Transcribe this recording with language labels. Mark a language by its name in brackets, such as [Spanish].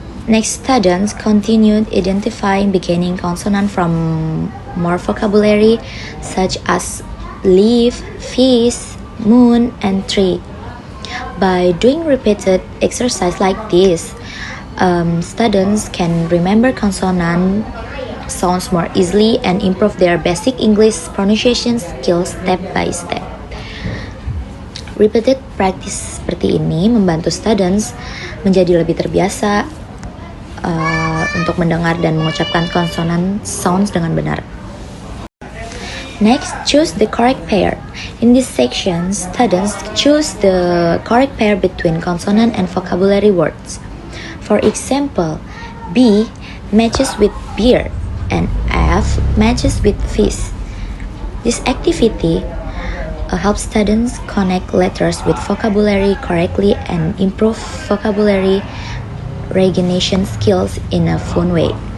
[English] Next, students continued identifying beginning consonant from more vocabulary such as leaf, fish, moon, and tree. By doing repeated exercise like this, students can remember consonant sounds more easily and improve their basic English pronunciation skills step by step. Repeated practice [Indonesian] seperti ini membantu students menjadi lebih terbiasa untuk mendengar dan mengucapkan [English] consonant sounds [Indonesian] dengan benar. [English] Next, choose the correct pair. In this section, students choose the correct pair between consonant and vocabulary words. For example, B matches with beer and F matches with fish. This activity helps students connect letters with vocabulary correctly and improve vocabulary recognition skills in a fun way.